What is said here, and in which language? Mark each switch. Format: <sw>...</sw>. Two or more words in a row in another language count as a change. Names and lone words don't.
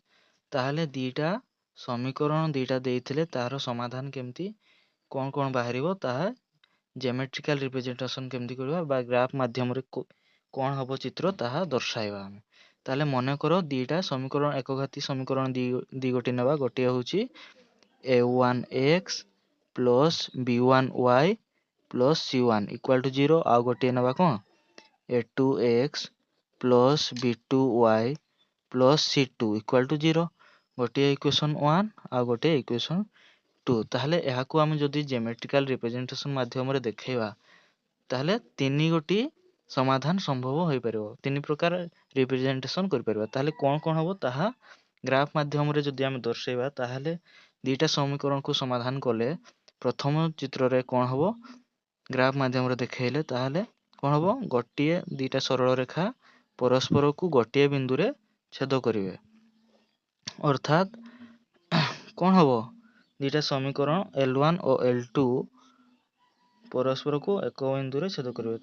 <or>ତାହଲେ ଦିଟା ସମୀକରଣ ଦିଟା ଦେଇଥିଲେ ତାର ସମାଧାନ କେମିତି କଣ କଣ ବାହାରିବ ତାହା</or> <en>geometrical representation</en> <or>କେମିତି କରିବା ବା ଗ୍ରାଫ ମାଧ୍ୟମ ରେ କଣ ହେବ ଚିତ୍ର ତାହା ଦର୍ଶାଇବା ଆମେ। ତାହଲେ ମନେ କର ଦିଟା ସମୀକରଣ ଏକଘାତୀ ସମୀକରଣ ଦି ଗୋଟି ନେବା ଗୋଟି ହେଉଛି</or> <en>a1x plus b1y plus c1 equal to 0</en> <or>ଆଉ ଗୋଟି ନେବା କଣ</or> <en>a2x plus b2y plus c2 equal to 0</en> <or>ଗୋଟେ ଇକ୍ୱେସନ 1 ଆଉ ଗୋଟେ ଇକ୍ୱେସନ 2। ତାହଲେ ଏହାକୁ ଆମେ ଯଦି</or> <en>geometrical representation</en> <or>ମାଧ୍ୟମ ରେ ଦେଖେଇବା ତାହଲେ ତିନି ଗୋଟି ସମାଧାନ ସମ୍ଭବ ହୋଇ ପାରିବ, ତିନି ପ୍ରକାର ରିପ୍ରେଜେଣ୍ଟେସନ କର ପାରିବା। ତାହଲେ କଣ କଣ ହେବ ତାହା ଗ୍ରାଫ ମାଧ୍ୟମ ରେ ଯଦି ଆମେ ଦର୍ଶାଇବା ତାହଲେ ଦିଟା ସମୀକରଣ କୁ ସମାଧାନ କଲେ ପ୍ରଥମ ଚିତ୍ର ରେ କଣ ହେବ ଗ୍ରାଫ ମାଧ୍ୟମ ରେ ଦେଖେଇଲେ ତାହଲେ କଣ ହେବ ଗୋଟିଏ ଦିଟା ସରଳ ରେଖା ପରସ୍ପର କୁ ଗୋଟିଏ ବିନ୍ଦୁ ରେ ଛେଦ କରିବେ, ଅର୍ଥାତ କଣ ହେବ ଦିଟା ସମୀକରଣ L1 ଓ L2 ପରସ୍ପର କୁ ଏକ ବିନ୍ଦୁ ରେ ଛେଦ କରିବେ।</or>